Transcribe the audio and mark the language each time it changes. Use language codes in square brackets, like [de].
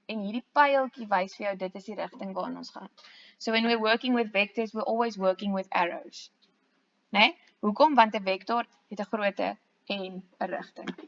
[af] En hierdie pyltjie wys vir jou, dit is die rigting waarna ons gaan. [en] So when we're working with vectors, we're always working with arrows. [af] Nee? Hoekom? Want 'n vektor het 'n grootte en 'n rigting.